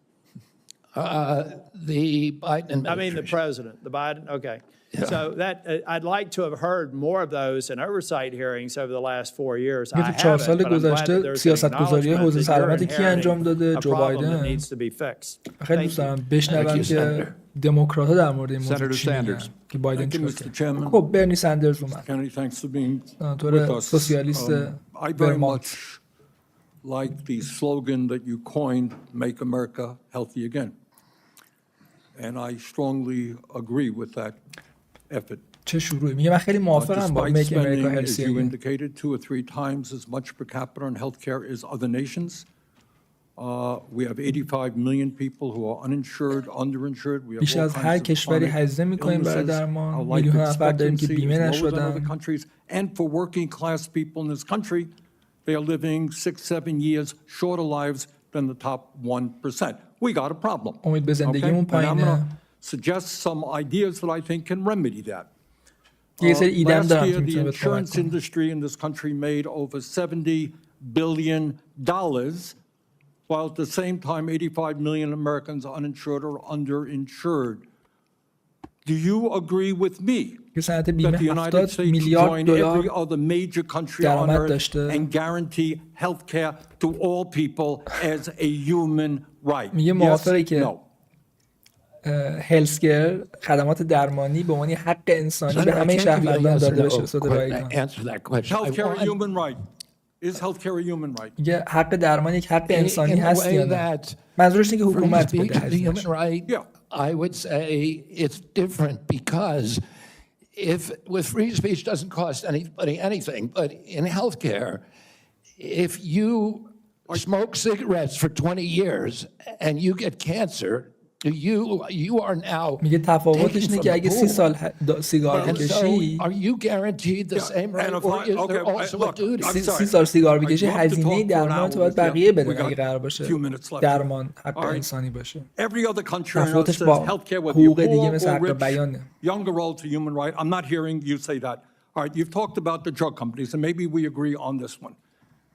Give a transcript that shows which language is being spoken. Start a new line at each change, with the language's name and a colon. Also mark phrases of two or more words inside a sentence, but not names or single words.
English: The Biden administration. I mean, the president, the Biden, okay. Yeah. So that I'd like to have heard more of those in oversight hearings over the last 4 years. I haven't, but I'm glad that there's an acknowledgement that you're inheriting a problem that needs to be fixed.
Persian: خیلی دوست دارم بشنوم که دموکرات‌ها در مورد این موضوع چی میگن که بایدن چیکار. خب برنی سندرز اومد. سناتور سوسیالیست ورمانت.
English: Like the slogan that you coined, Make America Healthy Again. And I strongly agree with that effort.
Persian: چه شروعی میگه من خیلی موافقم با
English: Make America Healthy Again. As you Again. indicated, 2 or 3 times as much per capita on healthcare as other nations. We have 85 million people who are uninsured, underinsured. We have
Persian: بیش از هر کشوری هزینه می‌کنیم برای درمان. میلیون نفر داریم که بیمه نشدن.
English: And for working class people in this country, they are living 6-7 years shorter lives than the top 1%. We got a problem.
Persian: امید به زندگیمون پایینه.
English: Suggest some ideas that I think can remedy that. Last year, the insurance industry in this country made over $70 billion, while at the same time 85 million Americans are uninsured or underinsured. Do you agree with me that the United States join every other major country on earth and guarantee health care to all people as a human right? Yes? No.
Persian: هلسکر خدمات درمانی به عنوان حق انسانی به همه شهروندان داده بشه.
English: Healthcare a human right. Is healthcare a human right?
Persian: میگه حق درمان یک حق انسانی هست یا نه؟ منظورش اینه که حکومت بده هزینه‌اش.
English: I would say it's different because if with free speech doesn't cost anybody anything, but in healthcare, if you smoke cigarettes for 20 years and you get cancer, you are now
Persian: میگه تفاوتش اینه که اگه 30 سال سیگار بکشی
English: are you guaranteed the same right or is there also a duty
Persian: 30 سال سیگار بکشی هزینه درمان تو باید بقیه بدن اگه قرار باشه درمان حق انسانی باشه تفاوتش با حقوق دیگه مثل حق بیانه
English: younger role to human right. I'm not hearing you say that. All right, you've talked about the drug companies and maybe we agree on this one.